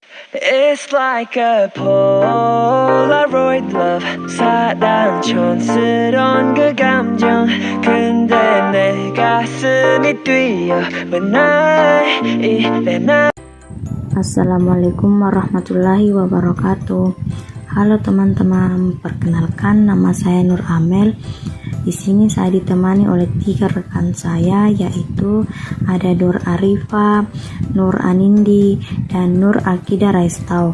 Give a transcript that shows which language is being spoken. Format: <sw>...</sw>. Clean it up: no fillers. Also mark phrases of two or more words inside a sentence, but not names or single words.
<en>It's like a Polaroid love</en> <ko>사랑 촌스러운 그 감정 근데 내 가슴이 뛰어</ko> <en>when I</en> <ko>이래 나</ko> <ar>السلام عليكم ورحمة الله وبركاته.</ar> <id>Halo teman-teman, perkenalkan nama saya Nur Amel. Di sini saya ditemani oleh 3 rekan saya, yaitu ada Nur Arifa, Nur Anindi, dan Nur Akida Raistau.</id>